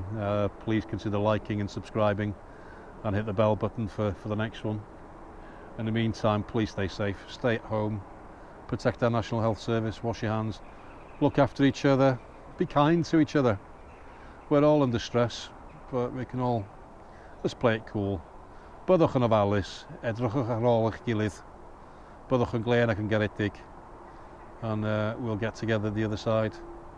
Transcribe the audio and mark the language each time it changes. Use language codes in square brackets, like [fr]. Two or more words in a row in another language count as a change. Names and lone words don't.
[en] Please consider liking and subscribing and hit the bell button for the next one. In the meantime, please stay safe, stay at home, protect our National Health Service, wash your hands, look after each other, be kind to each other. We're all under stress, but we can all, let's play it cool. [cy] Byddwch yn ofalus, edrychwch ar ôl eich gilydd, byddwch yn glên ac yn garedig, [en] and we'll get together the other side.